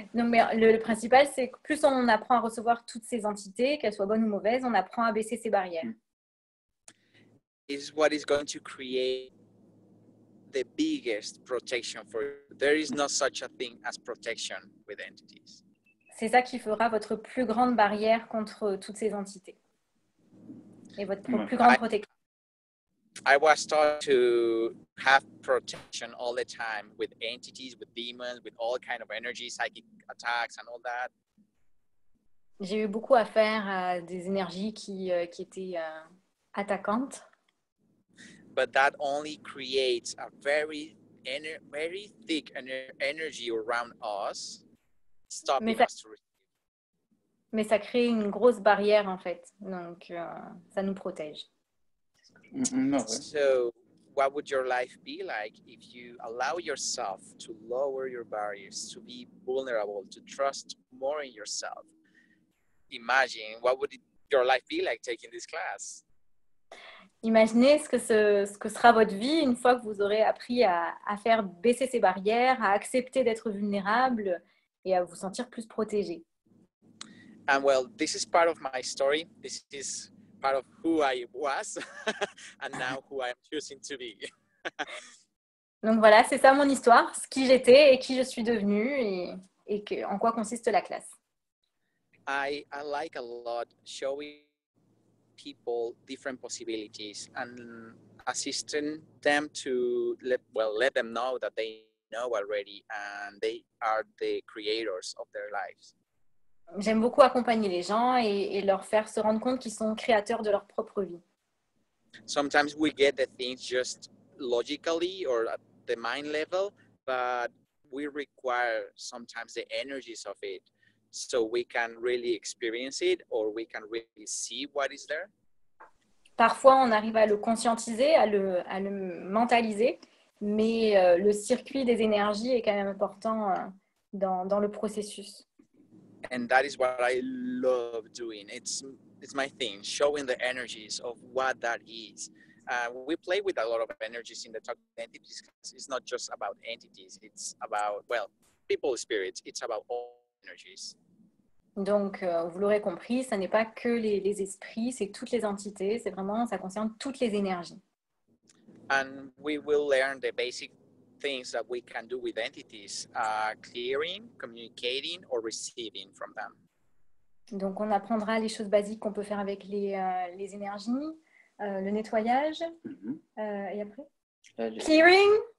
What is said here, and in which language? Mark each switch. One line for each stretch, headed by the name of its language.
French: Non, mais le principal, c'est que plus on apprend à recevoir toutes ces entités, qu'elles soient bonnes ou mauvaises, on apprend à baisser ses barrières.
English: Is what is going to create the biggest protection for you. There is no such a thing as protection with entities.
French: C'est ça qui fera votre plus grande barrière contre toutes ces entités. Et votre plus grande protection.
English: I was taught to have protection all the time with entities, with demons, with all kind of energy, psychic attacks and all that.
French: J'ai eu beaucoup à faire à des énergies qui étaient attaquantes.
English: But that only creates a very thick energy around us, stopping us to receive.
French: Mais ça crée une grosse barrière en fait, donc ça nous protège. No, ouais.
English: So what would your life be like if you allow yourself to lower your barriers, to be vulnerable, to trust more in yourself? Imagine what would your life be like taking this class?
French: Imaginez ce que sera votre vie une fois que vous aurez appris à faire baisser ces barrières, à accepter d'être vulnérable et à vous sentir plus protégé.
English: And well, this is part of my story. This is part of who I was and now who I am choosing to be.
French: Donc voilà, c'est ça mon histoire, ce qui j'étais et qui je suis devenue et en quoi consiste la classe.
English: I like a lot showing people different possibilities and assisting them to let them know that they know already and they are the creators of their lives.
French: J'aime beaucoup accompagner les gens et leur faire se rendre compte qu'ils sont créateurs de leur propre vie.
English: Sometimes we get the things just logically or at the mind level, but we require sometimes the energies of it so we can really experience it or we can really see what is there.
French: Parfois, on arrive à le conscientiser, à le mentaliser, mais le circuit des énergies est quand même important dans le processus.
English: And that is what I love doing. It's my thing, showing the energies of what that is. We play with a lot of energies in the talk entities. It's not just about entities. It's about, people, spirits. It's about all energies.
French: Donc, vous l'aurez compris, ça n'est pas que les esprits, c'est toutes les entités. C'est vraiment, ça concerne toutes les énergies.
English: And we will learn the basic things that we can do with entities, clearing, communicating, or receiving from them.
French: Donc, on apprendra les choses basiques qu'on peut faire avec les énergies, le nettoyage, et après clearing.